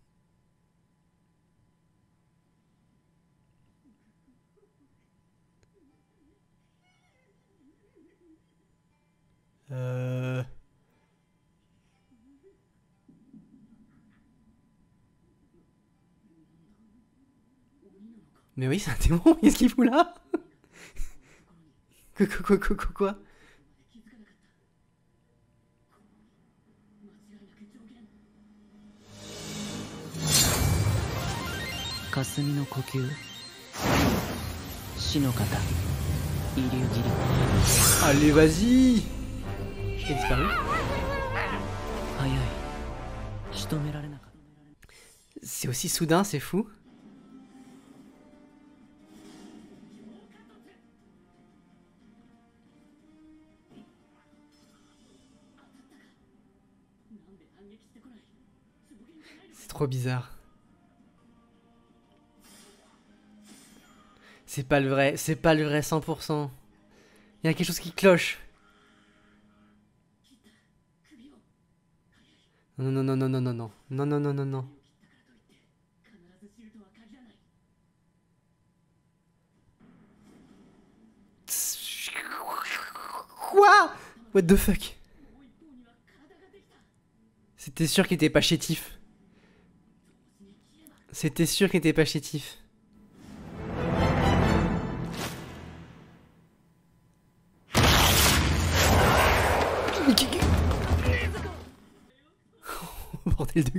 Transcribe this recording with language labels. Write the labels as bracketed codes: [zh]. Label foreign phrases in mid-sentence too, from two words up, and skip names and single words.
[fr] Euh... Mais oui, c'est un démon, qu'est-ce qu'il fout là? Quoi? [ja] 霞の呼吸死の型遺留切り [fr] Allez, vas-y! J'ai disparu. [ja] 早い仕留められなかった [fr] C'est aussi soudain, c'est fou. C'est trop bizarre. C'est pas le vrai 100%. Il y a quelque chose qui cloche. Non, non, non, non, non, non, non. Non, non, non, non, non. Quoi? [en] What the fuck? [fr] C'était sûr qu'il était pas chétif. C'était sûr qu'il était pas chétif. Mais bordel de...